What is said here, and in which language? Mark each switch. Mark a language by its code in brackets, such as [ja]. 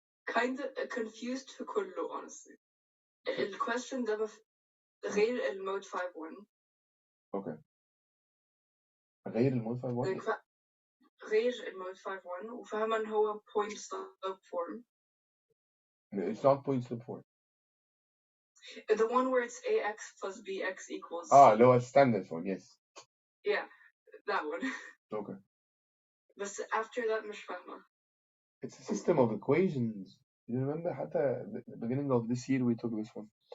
[en] kind of confused [ar] في كله [en] honestly. [ar] الquestion ده غير المود 5-1. اوكي. غير المود 5-1؟ غير المود 5-1 وفاهمة إن هو point slope form. [en] It's not point slope form. The one where it's ax plus bx equals. [ar] اللي هو [en] standard form, yes. Yeah, that one. Okay. But after that [ar] مش فاهمة. [en] It's a system of equations. You remember حتى the beginning of this year we took this one.